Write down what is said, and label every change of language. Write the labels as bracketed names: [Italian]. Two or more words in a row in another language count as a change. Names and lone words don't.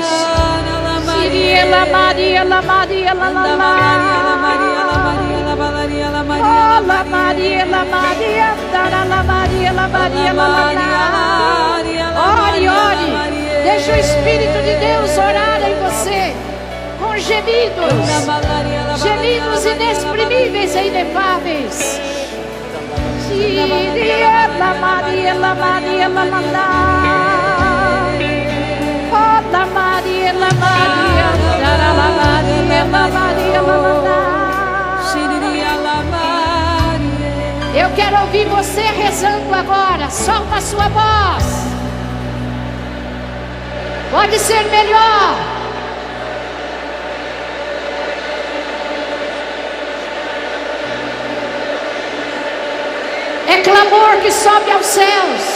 [Portuguese] Siriela Maria, la Maria, la la la. La Maria, la Maria, la Maria, la Maria, la la. Ore, ore. Deixa o Espírito de Deus orar em você com gemidos inexprimíveis e inefáveis. Siriela Maria, la Maria, la la. La Maria, la Maria, la Maria, la Maria, la Maria. Eu quero ouvir você rezando agora. Solta a sua voz. Pode ser melhor. É clamor que sobe aos céus.